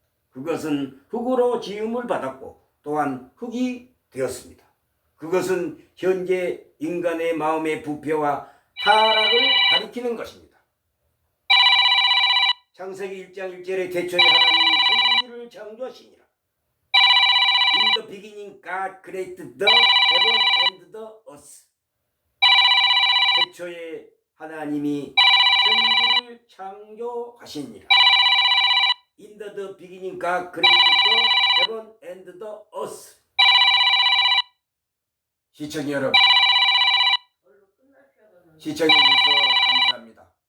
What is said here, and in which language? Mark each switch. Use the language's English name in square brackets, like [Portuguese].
[Korean] 그것은 흙으로 지음을 받았고 또한 흙이 되었습니다. 그것은 현재 인간의 마음의 부패와 타락을 가리키는 것입니다. 창세기 1장 1절에 태초에 하나님이 천지를 창조하시니라. [English] In the beginning God created the heaven and the earth. [Korean] 태초에 하나님이 천지를 창조하시니라. [English] In the beginning God created the heaven and the earth. [Korean] 시청자 여러분, 시청해 주셔서 감사합니다.